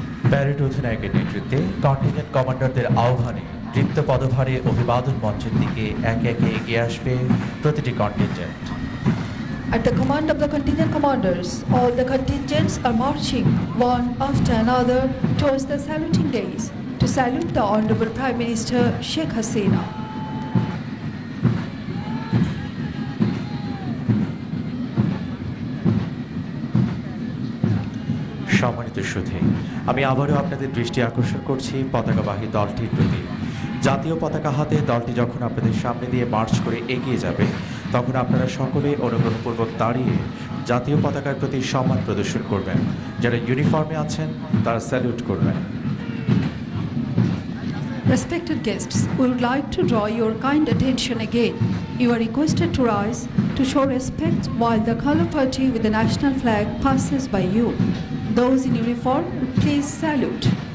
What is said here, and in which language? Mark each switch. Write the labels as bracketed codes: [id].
[bn] Parade অধিনায়কের নেতৃত্বে contingent কমান্ডারদের আহ্বানে দৃপ্ত পদভারে অভিবাদন মঞ্চের দিকে একে একে এগিয়ে আসবে প্রতিটি contingent. [en] At the command of the contingent commanders, all the contingents are marching one after another towards the saluting days to salute the Honorable Prime Minister Sheikh Hasina. [bn] সম্মানিত সুধী, আমি আবারও আপনাদের দৃষ্টি আকর্ষণ করছি পতাকাবাহী দলটির প্রতি। জাতীয় পতাকা হাতে দলটি যখন আপনাদের সামনে দিয়ে মার্চ করে এগিয়ে যাবে, তখন আপনারা সকলে অনুগ্রহপূর্বক দাঁড়িয়ে জাতীয় পতাকার প্রতি সম্মান প্রদর্শন করবেন। যারা ইউনিফর্মে আছেন তারা স্যালুট করবেন। [en] Respected guests, we would like to draw your kind attention again. You are requested to rise to show respect while the color party with the national flag passes by you. Those in uniform, please salute.